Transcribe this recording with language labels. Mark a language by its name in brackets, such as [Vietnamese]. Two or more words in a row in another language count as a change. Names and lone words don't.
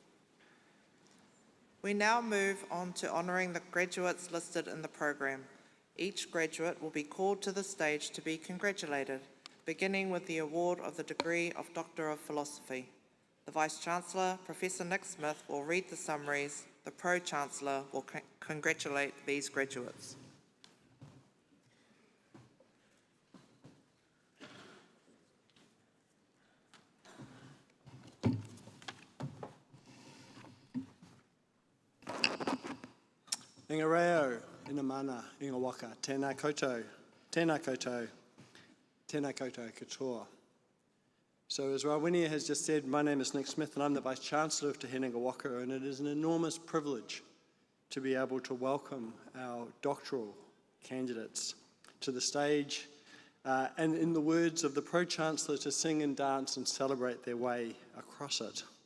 [English] We now move on to honouring the graduates listed in the programme. Each graduate will be called to the stage to be congratulated, beginning with the award of the degree of Doctor of Philosophy. The Vice-Chancellor, Professor Nick Smith, will read the summaries. The Pro-Chancellor will congratulate these graduates. [Māori] Inga reo, ina mana, inga waka, tēnā koutou, tēnā koutou, tēnā koutou katoa. [English] So as Rawenia has just said, my name is Nick Smith and I'm the Vice-Chancellor of Te Henenga Waka, and it is an enormous privilege to be able to welcome our doctoral candidates to the stage and, in the words of the Pro-Chancellor, to sing and dance and celebrate their way across it.